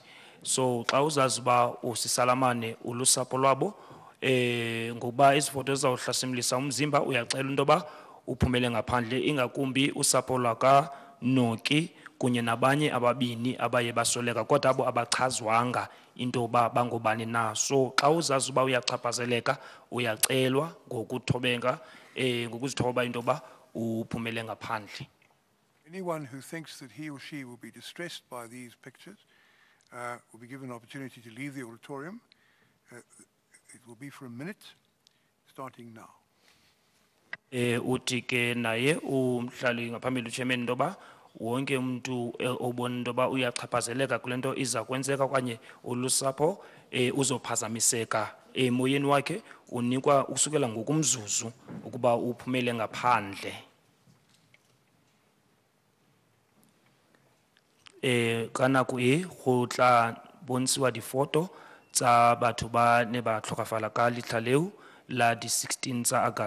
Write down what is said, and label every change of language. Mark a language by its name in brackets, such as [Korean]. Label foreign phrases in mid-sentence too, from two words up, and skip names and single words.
[Xhosa] So xa uzazi uba usisalamane ulusapho lwabo ngokuba izifoto zizawuhlasimlisa umzimba uyacela into yoba uphumele ngaphandle ingakumbi usapho lwaka Noki kunye nabanye ababini abaye basweleka kodwa abo abachazwanga into yoba bangobani na. So xa uzazi uba uyachaphazeleka uyacelwa ngokuzithoba into yoba uphumele ngaphandle. [English] anyone who thinks that he or she will be distressed by these pictures will be given an opportunity to leave the auditorium. It will be for a minute, starting now. [Xhosa] Uthi ke naye umhlali ngaphambili uchairman into yoba wonke umuntu obona into yoba uyachaphazeleka kule nto iza kwenzeka okanye ulusapho uzophazamiseka emoyeni wakhe unikwa usukela ngokumzuzu ukuba uphumele ngaphandle. [Tswana] Kana ku go tla bontshiwa difoto tsa batho ba ne ba tlhokafala ka letlha leo la di 16 tsa August.